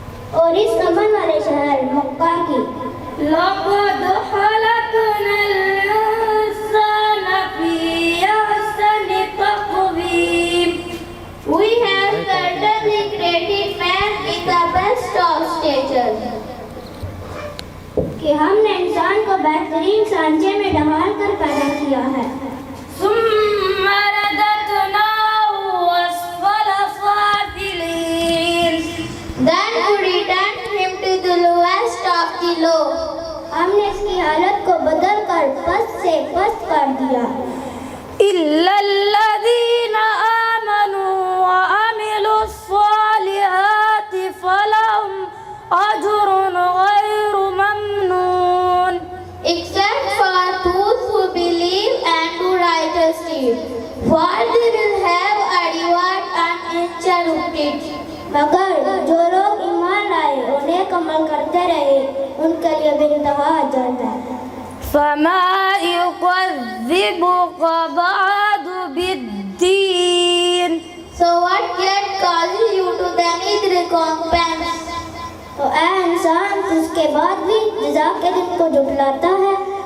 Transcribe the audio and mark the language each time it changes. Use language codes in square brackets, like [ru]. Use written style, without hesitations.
[ur] اور اس امن والے شہر مکہ کی۔ [ar] لقد خلقنا الإنسان في أحسن تقويم۔ [en] We have certainly created man in the best of stature۔ [ur] کہ ہم نے انسان کو بہترین سانچے میں ڈھال کر پیدا کیا ہے۔ [ar] ثم رددناه أسفل سافلين، [en] then we returned him to the lowest of the low۔ [ur] ہم نے اس کی حالت کو بدل کر پست سے پست کر دیا۔ [ar] إلا الذين آمنوا وعملوا الصالحات فلهم أجر غير ممنون۔ [en] Except for those who believe and do righteous deeds, for they will have a reward uninterrupted۔ [ur] مگر جو لوگ ایمان لائے اور نیک عمل کرتے رہے ان کے لیے بے انتہا اجر ہے۔ [ar] فما يكذبك بعد بالدين، [en] so what yet causes you to deny the recompense؟ [ur] تو اے انسان تو اس کے بعد بھی جزا کے دن کو جھٹلاتا ہے۔